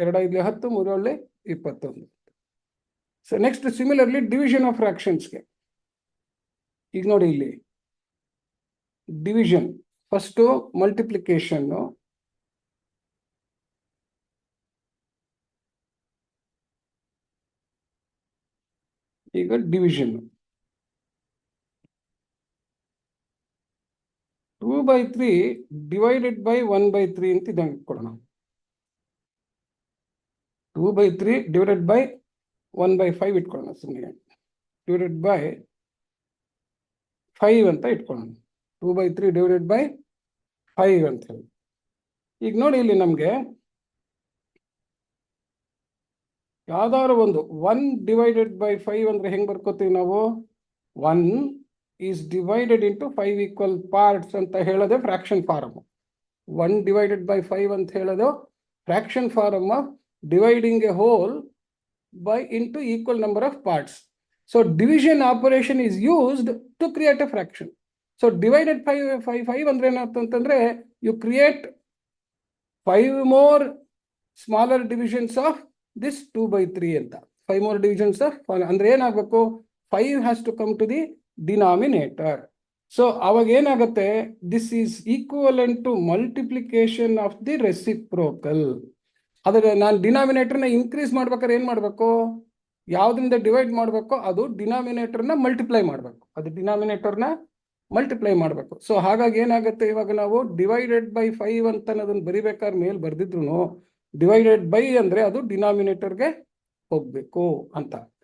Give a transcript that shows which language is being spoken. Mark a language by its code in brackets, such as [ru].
[kn] 2 5 10 3 21. So next similarly division of ಫ್ರಾಕ್ಷನ್ಸ್ಗೆ ಈಗ ನೋಡಿ ಇಲ್ಲಿ ಡಿವಿಷನ್ ಫಸ್ಟ್ ಮಲ್ಟಿಪ್ಲಿಕೇಶನ್, ಈಗ ಡಿವಿಷನ್ 2/3 divided by 1/3 ಅಂತ ಇದಂಗೆ ಇಟ್ಕೊಳ್ಳೋಣ. 2/3 divided by 1/5 ಇಟ್ಕೊಳ್ಳೋಣ. ಸುಮ್ಮನೆ divided by 5 ಅಂತ ಇಟ್ಕೊಳ್ಳೋಣ. 2/3 divided by 5 ಅಂತ ಹೇಳಿ. ಈಗ ನೋಡಿ ಇಲ್ಲಿ ನಮ್ಗೆ ಯಾವ್ದಾದ್ರು ಒಂದು 1 divided by 5 ಅಂದ್ರೆ ಹೆಂಗ್ ಬರ್ಕೋತೀವಿ ನಾವು? [en] 1 is divided into 5 equal parts [kn] ಅಂತ ಹೇಳೋದೇ ಫ್ರಾಕ್ಷನ್ ಫಾರ್ಮ್. [en] 1 divided by 5 [kn] ಅಂತ ಹೇಳೋದು [en] Fraction form of dividing a whole by into equal number of parts. So division operation is used to create a fraction. So divided 5 [kn] ಅಂದ್ರೆ ಏನಂತಂದ್ರೆ [en] you create 5 more smaller divisions of this 2/3 ಅಂತ. 5 more divisions of [kn] ಅಂದ್ರೆ ಏನಾಗಬೇಕು? [en] 5 has to come to the denominator. [kn] So ಅವಾಗ ಏನಾಗುತ್ತೆ? [en] This is equivalent to multiplication of the reciprocal. [kn] ಆದರೆ ನಾನು ಡಿನಾಮಿನೇಟರ್ನ increase ಮಾಡ್ಬೇಕಾದ್ರೆ ಏನು ಮಾಡಬೇಕು? ಯಾವುದರಿಂದ ಡಿವೈಡ್ ಮಾಡಬೇಕು ಅದು ಡಿನಾಮಿನೇಟರ್ನ ಮಲ್ಟಿಪ್ಲೈ ಮಾಡಬೇಕು. ಅದು ಡಿನಾಮಿನೇಟರ್ನ ಮಲ್ಟಿಪ್ಲೈ ಮಾಡಬೇಕು. ಸೊ ಹಾಗಾಗಿ ಏನಾಗುತ್ತೆ, ಇವಾಗ ನಾವು ಡಿವೈಡೆಡ್ ಬೈ 5 ಅಂತ ಅದನ್ನು ಬರಿಬೇಕಾದ್ರೆ ಮೇಲೆ ಬರ್ದಿದ್ರು ಡಿವೈಡೆಡ್ ಬೈ ಅಂದರೆ ಅದು ಡಿನಾಮಿನೇಟರ್ಗೆ ಹೋಗಬೇಕು ಅಂತ.